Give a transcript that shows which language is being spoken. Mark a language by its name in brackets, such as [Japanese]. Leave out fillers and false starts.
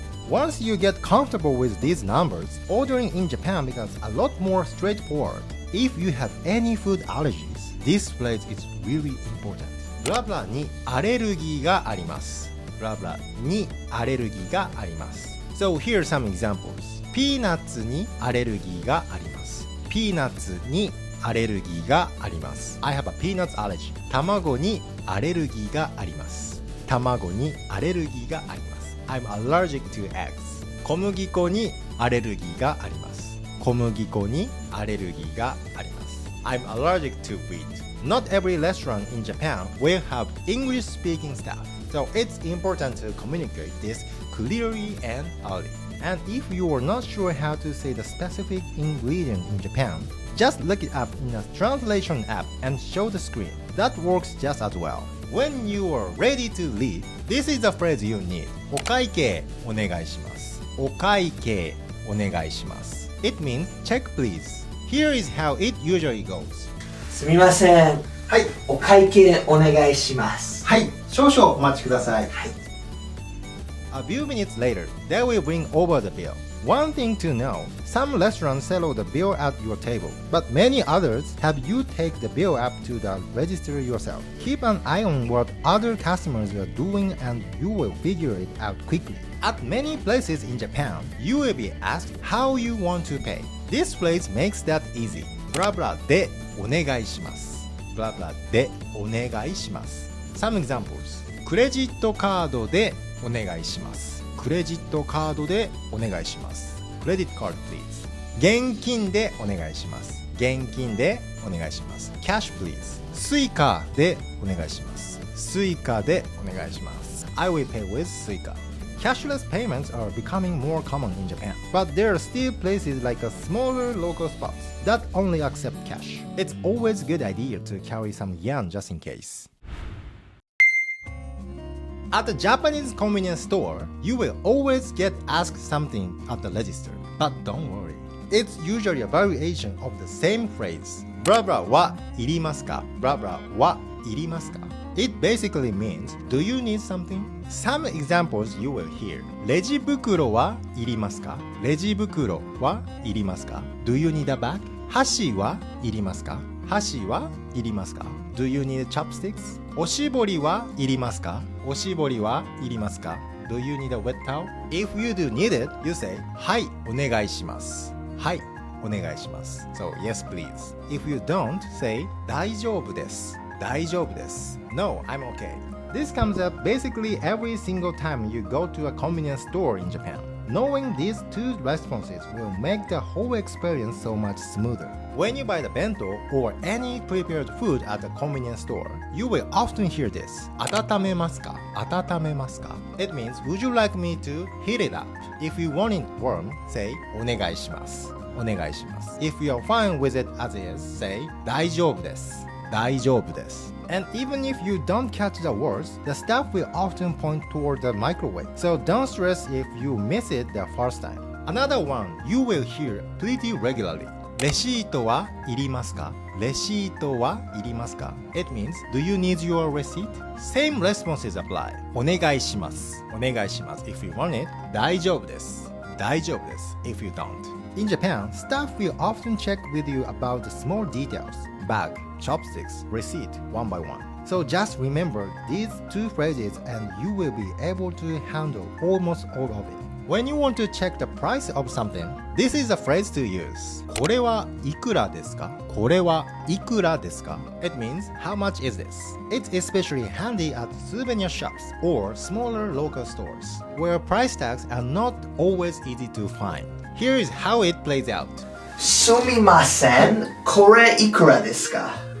[English] Once you get comfortable with these numbers, ordering in Japan becomes a lot more straightforward. If you have any food allergies, this phrase is really important. [Japanese] ブラブラにアレルギーがあります。ブラブラにアレルギーがあります。 [English] So here are some examples. [Japanese] ピーナッツにアレルギーがあります。ピーナッツにアレルギーがあります。 [English] I have a peanut allergy. [Japanese] 卵にアレルギーがあります。卵にアレルギーがあります。 [English] I'm allergic to eggs. [Japanese] 小麦粉にアレルギーがあります。小麦粉にアレルギーがあります。 [English] I'm allergic to wheat. Not every restaurant in Japan will have English-speaking staff. So it's important to communicate this clearly and early. And if you are not sure how to say the specific ingredient in Japan, just look it up in a translation app and show the screen. That works just as well. When you are ready to leave, this is the phrase you need. [Japanese] お会計お願いします。お会計お願いします。 [English] It means check please. Here is how it usually goes. [Japanese] すみません。はい。お会計お願いします。はい。少々お待ちください。はい。 [English] A few minutes later, they will bring over the bill. One thing to know, some restaurants settle the bill at your table, but many others have you take the bill up to the register yourself. Keep an eye on what other customers are doing and you will figure it out quickly. At many places in Japan, you will be asked how you want to pay. This phrase makes that easy. [Japanese] ブラブラでお願いします。ブラブラでお願いします。 [English] Some examples. [Japanese] クレジットカードでお願いします。クレジットカードでお願いします。 [English] Credit card, please. [Japanese] 現金でお願いします。現金でお願いします。 [English] Cash, please. [Japanese] スイカでお願いします。スイカでお願いします。 [English] I will pay with スイカ。 Cashless payments are becoming more common in Japan, but there are still places like a smaller local spots that only accept cash. It's always a good idea to carry some yen just in case. At a Japanese convenience store, you will always get asked something at the register. But don't worry. It's usually a variation of the same phrase. [Japanese] ブラブラはいりますか?ブラブラはいりますか? [English] It basically means, do you need something? Some examples you will hear. [Japanese] レジ袋はいりますか?レジ袋はいりますか? [English] Do you need a bag? [Japanese] 箸はいりますか?箸はいりますか? [English] Do you need chopsticks? [Japanese] おしぼりはいりますか?おしぼりはいりますか? [English] Do you need a wet towel? If you do need it, you say, [Japanese] はい、お願いします。はい、お願いします。 [English] So, yes, please. If you don't, say, [Japanese] 大丈夫です。大丈夫です。 [English] No, I'm okay. This comes up basically every single time you go to a convenience store in Japan. Knowing these two responses will make the whole experience so much smoother. When you buy the bento or any prepared food at a convenience store, you will often hear this. [Japanese] Atatamemasuka? Atatamemasuka? [English] It means, would you like me to heat it up? If you want it warm, say, [Japanese] お願いします。お願いします。 [English] If you are fine with it as is, say, [Japanese] 大丈夫です。大丈夫です。 [English] And even if you don't catch the words, the staff will often point toward the microwave. So don't stress if you miss it the first time. Another one you will hear pretty regularly. [Japanese] レシートはいりますか?レシートはいりますか? [English] It means, do you need your receipt? Same responses apply. [Japanese] お願いします。お願いします。 [English] If you want it, [Japanese] 大丈夫です。大丈夫です。 [English] If you don't. In Japan, staff will often check with you about the small details. Bag, chopsticks, receipt, one by one. So just remember these two phrases and you will be able to handle almost all of it. When you want to check the price of something, this is a phrase to use. [Japanese] これはいくらですか?これはいくらですか? [English] It means, how much is this? It's especially handy at souvenir shops or smaller local stores, where price tags are not always easy to find. Here is how it plays out. [Japanese] Sumimasen, これいくらですか?